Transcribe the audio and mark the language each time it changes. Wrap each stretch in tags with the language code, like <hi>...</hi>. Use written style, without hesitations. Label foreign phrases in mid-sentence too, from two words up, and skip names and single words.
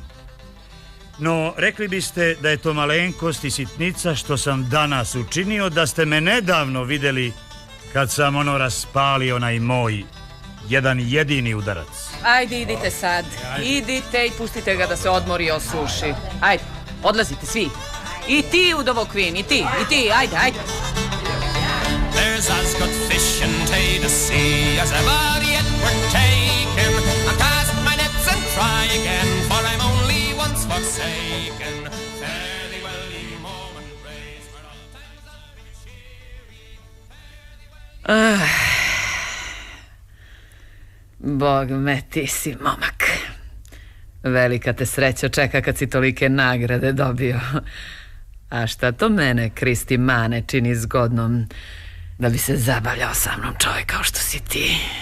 <bs>No, rekli biste da je to malenkost i sitnica što sam danas učinio, da ste me nedavno vidjeli kad sam raspalio onaj moj jedan jedini udarac. Ajde, idite sad. Idite i pustite ga da se odmori i osuši. Ajde, odlazite svi. I ti, Udovo Queen, i ti, ajde.</bs> <en>There's as good fish in Tay to sea as ever yet were taken. I cast my nets and try again, for I'm only once forsaken. Fare thee well, ye Mormon braves, for all times I've been cheery.</en> <bs>Bog me, ti si momak. Velika te sreća čeka kad si tolike nagrade dobio. A šta to mene, Kristi Mane, čini zgodnom da bi se zabavljao sa mnom čovjek kao što si ti?</bs>